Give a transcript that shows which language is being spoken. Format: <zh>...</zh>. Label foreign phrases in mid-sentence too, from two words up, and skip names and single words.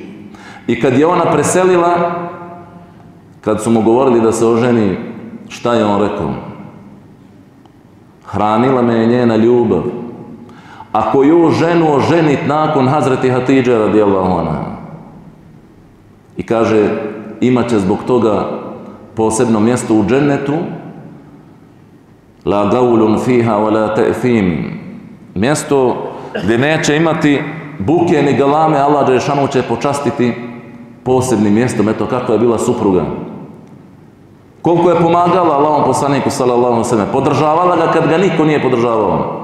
<bs>I kad je ona preselila, kad su mu govorili da se oženi, šta je on rekao? Hranila me je njena ljubav. Ako ju ženu oženit nakon Hazreti Hatidže</bs> <ar>رضي الله عنها.</ar> <bs>I kaže, imat će zbog toga posebno mjesto u džennetu,</bs> <ar>لا لغو فيها ولا تأثيم,</ar> <bs>mjesto gdje neće imati buke ni galame, Allah dželešanu će počastiti posebnim mjestom. Eto kakva je bila supruga. Koliko je pomagala Allahom poslaniku</bs> <ar>صلى الله عليه وسلم,</ar> <bs>podržavala ga kad ga niko nije podržavao.</bs>